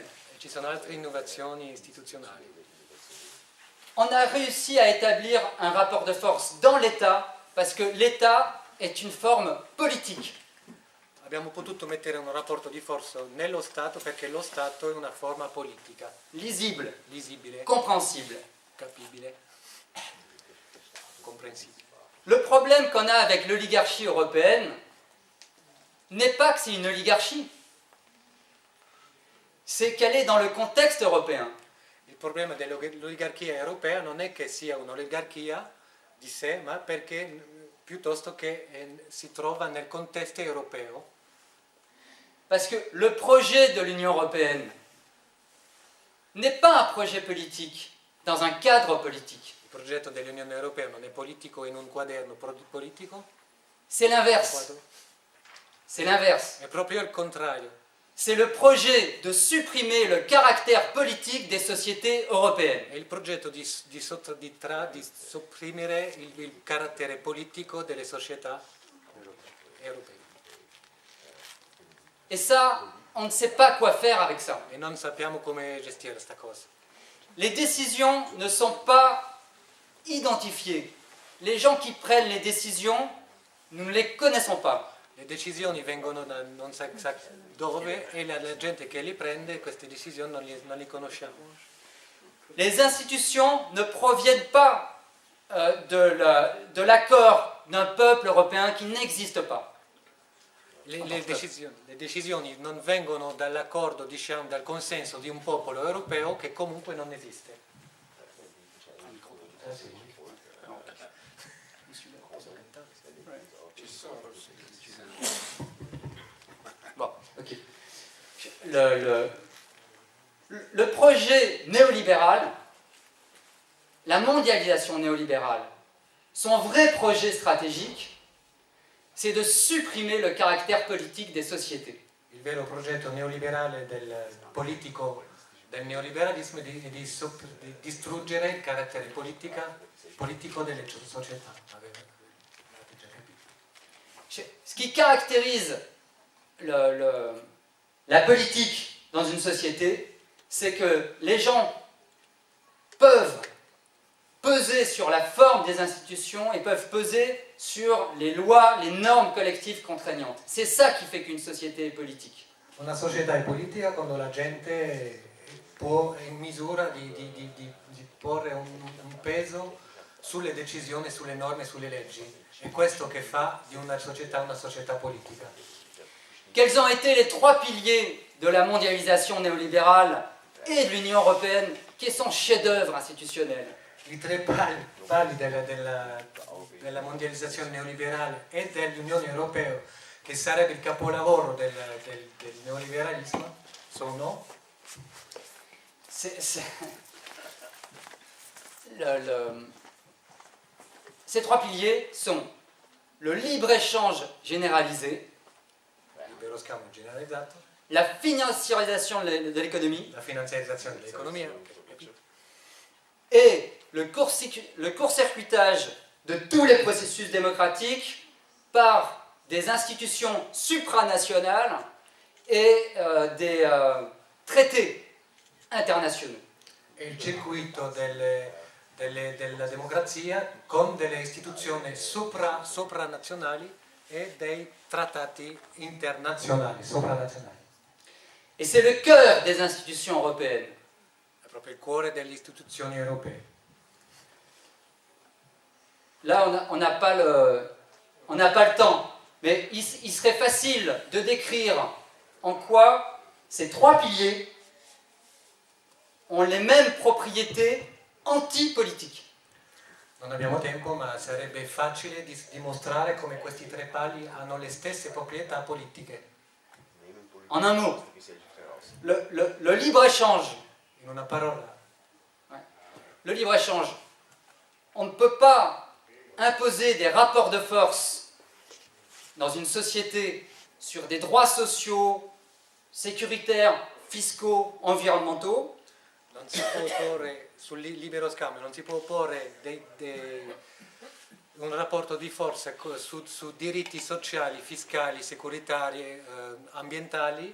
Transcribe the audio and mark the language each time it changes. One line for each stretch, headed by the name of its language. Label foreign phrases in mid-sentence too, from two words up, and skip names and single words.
Italian: E ci sono altre innovazioni istituzionali.
French: On a réussi à établir un rapport de force dans l'État parce que l'État est une forme politique.
Italian: Abbiamo potuto mettere un rapporto di forza nello Stato perché lo Stato è una forma politica,
French: Lisible,
Italian: visibile,
French: compréhensible.
Italian: capibile, comprensibile.
French: Le problème qu'on a avec l'oligarchie européenne n'est pas que c'est une oligarchie, c'est qu'elle est dans le contexte européen.
Italian: Il problema dell'oligarchia europea non è che sia un'oligarchia di sé, ma perché piuttosto che si trova nel contesto europeo.
French: Parce que le projet de l'Union européenne n'est pas un projet politique dans un cadre politique.
Italian: Il progetto dell'Unione Europea non è politico in un quaderno politico,
French: C'est l'inverse. C'est l'inverse.
Italian: è proprio il contrario.
French: C'est le projet de supprimer le caractère politique des sociétés européennes.
Italian: È il progetto di sopprimere il carattere politico delle società europee.
French: Et ça, on ne sait pas quoi faire avec ça.
Italian: E non sappiamo come gestire questa cosa.
French: Les décisions ne sont pas identifiées. Les gens qui prennent les décisions, nous ne les connaissons pas.
Italian: Le decisioni vengono da non sa dove e la gente che li prende queste decisioni non li conosciamo.
French: Les institutions ne proviennent pas de l'accord d'un peuple européen qui n'existe pas.
Italian: le decisioni non vengono dall'accordo, diciamo, dal consenso di un popolo europeo che comunque non esiste.
French: Bon, ok. Le projet néolibéral, la mondialisation néolibérale, son vrai projet stratégique, c'est de supprimer le caractère politique des sociétés.
Italian: Il vero progetto neoliberale politico del neoliberalismo è di distruggere il carattere politico delle società.
French: Ce qui caractérise la politique dans une société, c'est que les gens peuvent peser sur la forme des institutions et peuvent peser sur les lois, les normes collectives contraignantes. C'est ça qui fait qu'une société est politique.
Italian: Una società è politica quando la gente è in misura di porre un peso sulle decisioni, sulle norme, sulle leggi. È questo che fa di una società politica.
French: Quels ont été les trois piliers de la mondialisation néolibérale et de l'Union européenne, qui est son chef-d'œuvre institutionnel?
Italian: I tre pali della mondializzazione neoliberale e dell'Unione Europea, che sarebbe il capolavoro del neoliberalismo, sono
French: ces trois piliers sont le libre-échange généralisé,
Italian: libero scambio generalizzato,
French: la financiarisation de l'économie
Italian: la finanziarizzazione dell'economia
French: et le court-circuitage de tous les processus démocratiques par des institutions supranationales et des traités internationaux.
Italian: e il circuito della democrazia con delle istituzioni sopranazionali e dei trattati internazionali, sopranazionali.
French: Et c'est le cœur des institutions européennes.
Italian: È proprio il cuore delle istituzioni europee.
French: Là, on n'a pas le temps, mais il serait facile de décrire en quoi ces trois piliers ont les mêmes propriétés antipolitiques.
Italian: Non abbiamo tempo, ma sarebbe facile dimostrare come questi tre pali hanno le stesse proprietà politiche.
French: En un mot, le libre-échange.
Italian: In una parola,
French: Le libre-échange. On ne peut pas imposer des rapports de force dans une société sur des droits sociaux, sécuritaires, fiscaux, environnementaux.
Italian: non si può porre sul libero scambio, non si può porre un rapporto di forza su diritti sociali, fiscali, securitari, ambientali,